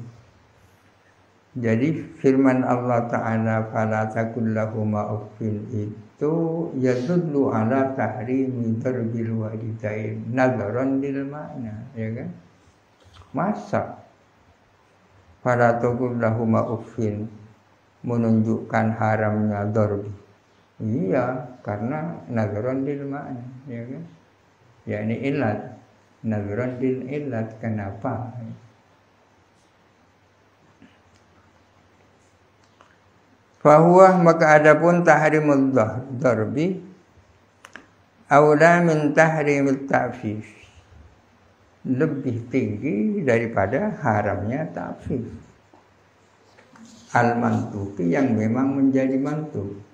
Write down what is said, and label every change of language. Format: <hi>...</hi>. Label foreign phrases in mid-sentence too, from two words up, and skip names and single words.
<id>Jadi firman</id> <ar>الله تعالى فلا تقل لهما أف itu يدل على تحريم ضرب الوالدين نظرا للمعنى,</ar> <id>ya kan? Masa</id> <ar>فلا تقل لهما أف</ar> <id>menunjukkan haramnya darbi? Iya, karena</id> <ar>نظرا للمعنى,</ar> <id>ya kan? Ya ini ilat,</id> <ar>نظرا للعلة,</ar> <id>kenapa? Fahuwa, maka adapun</id> <ar>تحريم الضرب أولى من تحريم التأفيف,</ar> <id>lebih tinggi daripada haramnya</id> <ar>التأفيف المنطوق,</ar> <id>yang memang menjadi mantuk.</id>